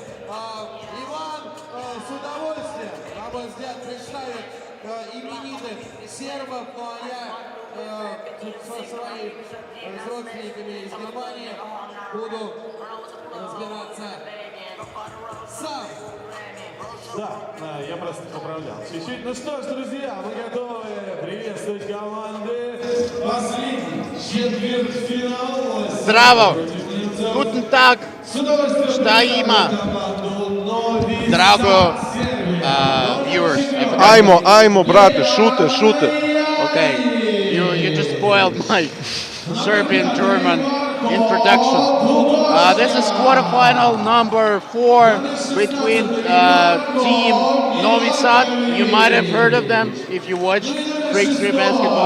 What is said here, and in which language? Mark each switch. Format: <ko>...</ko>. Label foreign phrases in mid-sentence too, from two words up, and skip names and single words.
<ru>Иван с удовольствием, на мой взгляд, представит именитых сербов, но я со своими родственниками из Германии буду разбираться Да, я просто поправлял чуть-чуть. Ну что ж, друзья, мы готовы приветствовать команды. Последний четвертьфинал.</ru> <sr>Здраво!</sr> <de>Guten Tag!</de> <sr>Šta ima? Drago viewers. Ajmo, brate, šute.</sr> <en>Okay, you just spoiled my Serbian German introduction. This is quarterfinal number 4 between team Novi Sad. You might have heard of them if you watch Freak 3 basketball.</en>